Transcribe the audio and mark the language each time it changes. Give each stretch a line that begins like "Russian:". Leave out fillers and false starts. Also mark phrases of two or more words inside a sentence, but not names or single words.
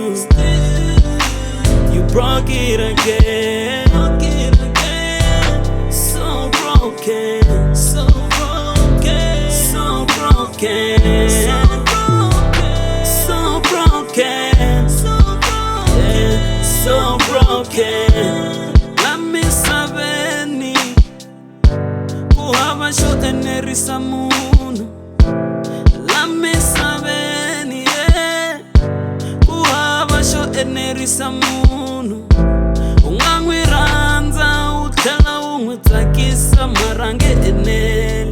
English: You broke it again. So broken, so broken, so broken, so broken, so broken, so broken.
Tsonga: Xo enerisa munhu la misaveni, ku hava xo enerisa munhu. U nga n'wi rhandza u tlhela u n'wi tsakisa mara nge eneli.